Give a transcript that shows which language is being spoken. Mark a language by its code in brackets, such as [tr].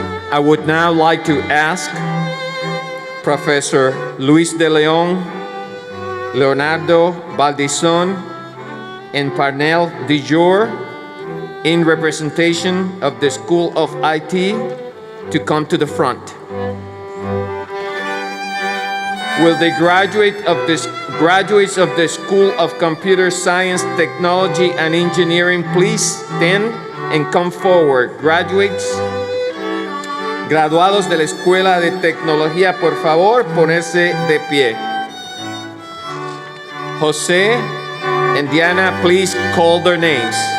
[en] I would now like to ask Professor Luis de Leon, Leonardo Baldizon, and Parnell DeJour, in representation of the School of IT, to come to the front. Will the graduates of the School of Computer Science, Technology, and Engineering please stand and come forward? [es] Graduados de la Escuela de Tecnología, por favor, ponerse de pie. [en] Jose and Diana, please call their names.